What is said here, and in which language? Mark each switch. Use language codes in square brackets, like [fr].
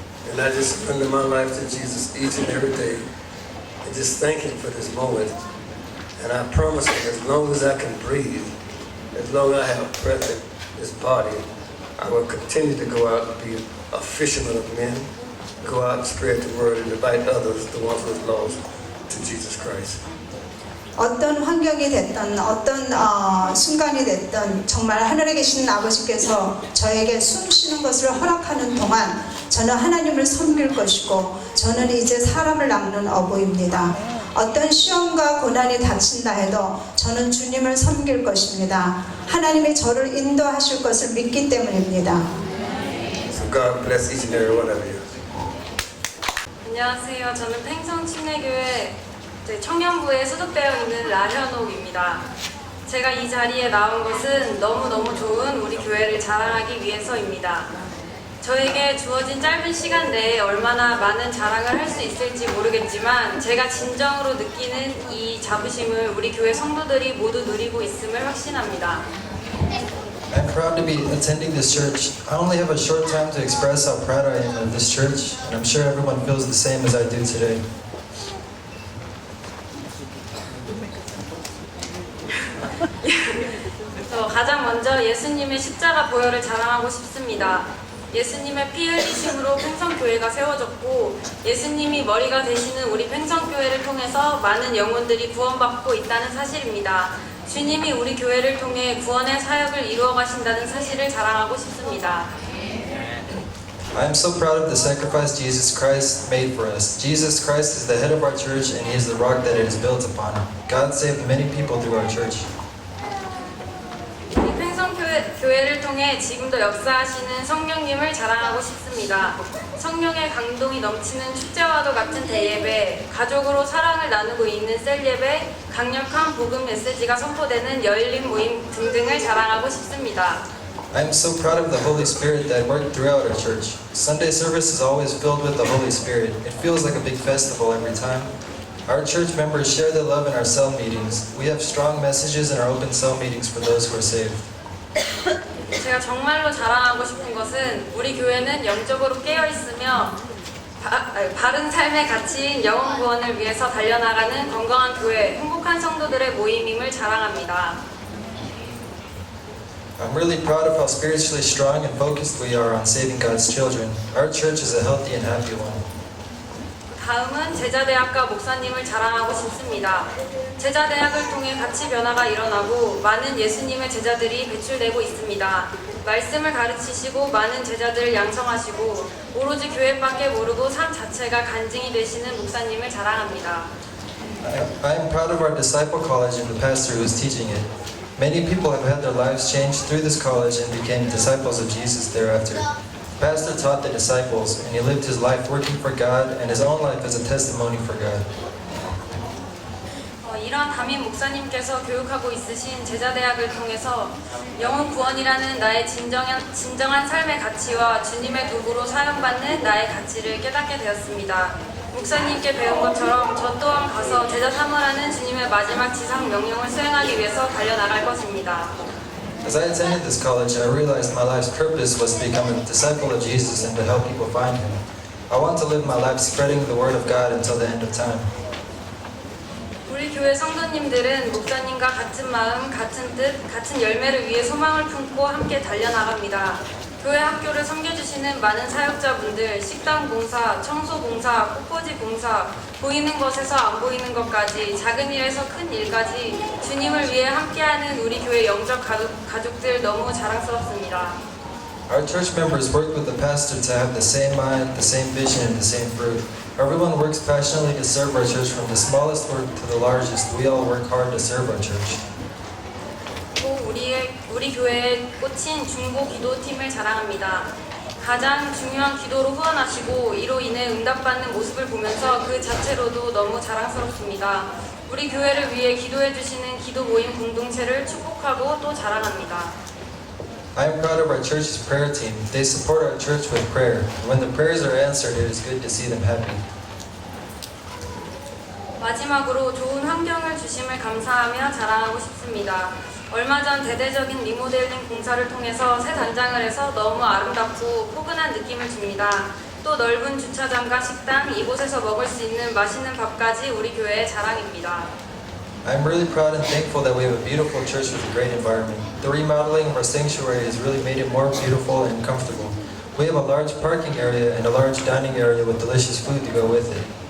[en] And I just surrender my life to Jesus each and every day and just thank Him for this moment. And I promise Him, as long as I can breathe, as long as I have breath in this body, I will continue to go out and be a fisherman of men, go out and spread the word and invite others, the ones who are lost, to Jesus Christ. [ko] 어떤 환경이 됐든 어떤 순간이 됐든 정말 하늘에 계신 아버지께서 저에게 숨 쉬는 것을 허락하는 동안 저는 하나님을 섬길 것이고 저는 이제 사람을 낳는 어부입니다. 어떤 시험과 고난이 닥친다 해도 저는 주님을 섬길 것입니다. 하나님이 저를 인도하실 것을 믿기 때문입니다. [en] So God bless each and every one of you. [ko] 안녕하세요. 저는 팽성침례교회 청년부에 소속되어 있는 라현옥입니다. 제가 이 자리에 나온 것은 너무너무 좋은 우리 교회를 자랑하기 위해서입니다. 저에게 주어진 짧은 시간 내에 얼마나 많은 자랑을 할 수 있을지 모르겠지만 제가 진정으로 느끼는 이 자부심을 우리 교회 성도들이 모두 누리고 있음을 확신합니다. [en] I'm proud to be attending this church. I only have a short time to express how proud I am of this church, and I'm sure everyone feels the same as I do today. [ko] 가장 먼저 예수님의 십자가 보혈을 자랑하고 싶습니다. 예수님의 피 흘리심으로 팽성교회가 세워졌고 예수님이 머리가 되시는 우리 팽성교회를 통해서 많은 영혼들이 구원받고 있다는 사실입니다. 주님이 우리 교회를 통해 구원의 사역을 이루어 가신다는 사실을 자랑하고 싶습니다. [en] I am so proud of the sacrifice Jesus Christ made for us. Jesus Christ is the head of our church and He is the rock that it is built upon. God saved many people through our church. [ko] 이 팽성교회를 통해 지금도 역사하시는 성령님을 자랑하고 싶습니다. 성령의 강동이 넘치는 축제와도 같은 대예배, 가족으로 사랑을 나누고 있는 셀예배, 강력한 복음 메시지가 선포되는 열린 모임 등등을 자랑하고 싶습니다. [en] I am so proud of the Holy Spirit that worked throughout our church. Sunday service is always filled with the Holy Spirit. It feels like a big festival every time. Our church members share their love in our cell meetings. We have strong messages in our open cell meetings for those who are saved. [ko] 제가 정말로 자랑하고 싶은 것은 우리 교회는 영적으로 깨어있으며 바른 삶의 가치인 영혼 구원을 위해서 달려나가는 건강한 교회, 행복한 성도들의 모임임을 자랑합니다. [en] I'm really proud of how spiritually strong and focused we are on saving God's children. Our church is a healthy and happy one. [ko] 다음은 제자대학과 목사님을 자랑하고 싶습니다. 제자대학을 통해 가치 변화가 일어나고 많은 예수님의 제자들이 배출되고 있습니다. 말씀을 가르치시고 많은 제자들을 양성하시고 오로지 교회밖에 모르고 삶 자체가 간증이 되시는 목사님을 자랑합니다. [en] I am proud of our disciple college and the pastor who is teaching it. Many people have had their lives changed through this college and became disciples of Jesus thereafter. The pastor taught the disciples, and he lived his life working for God and his own life as a testimony for God. [ko] 이러한 담임 목사님께서 교육하고 있으신 제자대학을 통해서 영혼 구원이라는 나의 진정한 삶의 가치와 주님의 도구로 사용받는 나의 가치를 깨닫게 되었습니다. 목사님께 배운 것처럼 저 또한 가서 제자 삼으라는 주님의 마지막 지상 명령을 수행하기 위해서 달려나갈 것입니다. [en] As I attended this college, I realized my life's purpose was to become a disciple of Jesus and to help people find Him. I want to live my life spreading the Word of God until the end of time. [ko] 우리 교회 성도님들은 목사님과 같은 마음, 같은 뜻, 같은 열매를 위해 소망을 품고 함께 달려나갑니다. 교회 학교를 섬겨주시는 많은 사역자분들, 식당 봉사, 청소 봉사, 꽃꽂이 봉사, 보이는 것에서 안 보이는 것까지 작은 일에서 큰 일까지 주님을 위해 함께하는 우리 교회 영적 가족들 너무 자랑스럽습니다. [en] Our church members work with the pastor to have the same mind, the same vision, and the same fruit. Everyone works passionately to serve our church, from the smallest work to the largest. We all work hard to serve our church. [ko] 또 우리 교회의 꽃인 중보 기도팀을 자랑합니다. 가장 중요한 기도로 후원하시고 이로 인해 응답받는 모습을 보면서 그 자체로도 너무 자랑스럽습니다. 우리 교회를 위해 기도해 주시는 기도 모임 공동체를 축복하고 또 자랑합니다. [en] I am proud of our church's prayer team. They support our church with prayer. When the prayers are answered, it is good to see them happy. [ko] 마지막으로 좋은 환경을 주심을 감사하며 자랑하고 싶습니다. 얼마 전 대대적인 리모델링 공사를 통해서 새 단장을 해서 너무 아름답고 포근한 느낌을 줍니다. 또 넓은 주차장과 식당, 이곳에서 먹을 수 있는 맛있는 밥까지 우리 교회의 자랑입니다. [en] I am really proud and thankful that we have a beautiful church with a great environment. The remodeling of our sanctuary has really made it more beautiful and comfortable. We have a large parking area and a large dining area with delicious food to go with it.